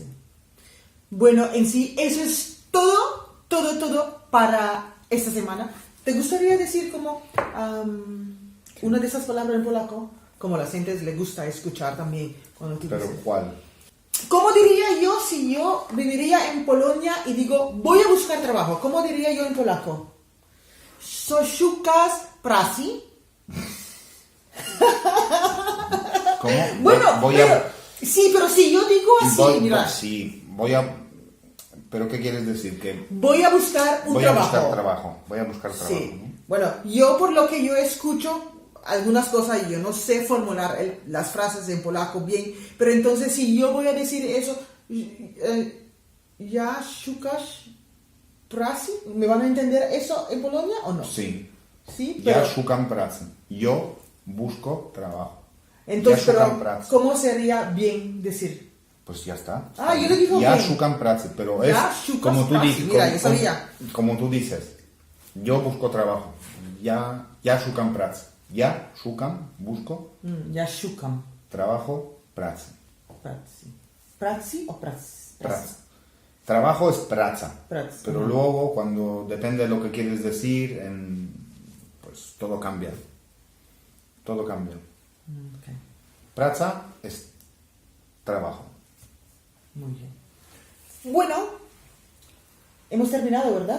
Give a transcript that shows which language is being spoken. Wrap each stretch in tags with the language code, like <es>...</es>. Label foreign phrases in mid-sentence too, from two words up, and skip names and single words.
<es>Bueno, en sí, eso es todo para esta semana. ¿Te gustaría decir como una de esas palabras en polaco? Como a la gente les gusta escuchar también cuando tú ¿Pero dices. cuál? ¿Cómo diría yo si yo viviría en Polonia y digo, voy a buscar trabajo? ¿Cómo diría yo en polaco?</es> <pl>Szukasz pracy.</pl> <es>¿Cómo? Bueno, sí, pero si yo digo así, mira. Sí, ¿Pero qué quieres decir? Que Voy a buscar un trabajo. Voy a buscar trabajo. Sí. ¿No? Bueno, yo por lo que yo escucho algunas cosas y yo no sé formular las frases en polaco bien, pero entonces si yo voy a decir eso,</es> <pl>ya szukasz pracy,</pl> <es>¿me van a entender eso en Polonia o no? Sí. Sí,</es> <pl>Ja</pl> <es>pero</es> <pl>szukam pracy.</pl> <es>Yo busco trabajo. entonces,</es> <pl>Ja szukam</pl> <es>pero</es> <pl>pracy.</pl> <es>¿cómo sería bien decir? Pues ya está. Ah, yo lo digo</es> <pl>Ja</pl> <es>bien.</es> <pl>szukam pracy,</pl> <es>pero</es> <pl>Ja</pl> <es>es</es> <pl>szukasz</pl> <es>como tú pracy. dices. Mira, yo sabía. Como tú dices. Yo busco trabajo.</es> <pl>Ja szukam pracy. Ja szukam, busco, Ja szukam</pl> <es>trabajo, pracy.</es> <pl>pracy. Pracy o pracy? Pracy.</pl> <es>Trabajo es praca.</es> <pl>Pracy.</pl> <es>Pero luego, cuando depende de lo que quieres decir, pues todo cambia. Todo cambia. Okay. Praca es trabajo. Muy bien. Bueno, hemos terminado, ¿verdad?</es>